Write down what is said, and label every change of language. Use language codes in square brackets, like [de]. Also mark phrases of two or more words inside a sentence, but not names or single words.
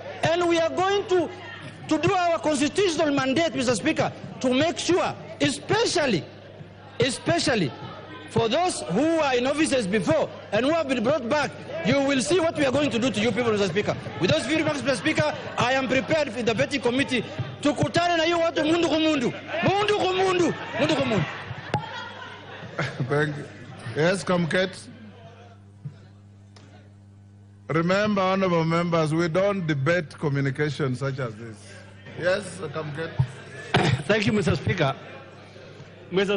[en] And we are going to do our constitutional mandate, Mr. Speaker, to make sure, especially for those who are in offices before and who have been brought back, you will see what we are going to do to you people, Mr. Speaker. With those few remarks, Mr. Speaker, I am prepared for the vetting committee to [sw] kutana na hiyo watu [kam] mundu kumundu. Mundu kumundu. Mundu kumundu. [en] Thank you. Yes, Kamket. Remember, honorable members, we don't debate communication such as this. Yes, Kamket. Thank you, Mr. Speaker. Mr.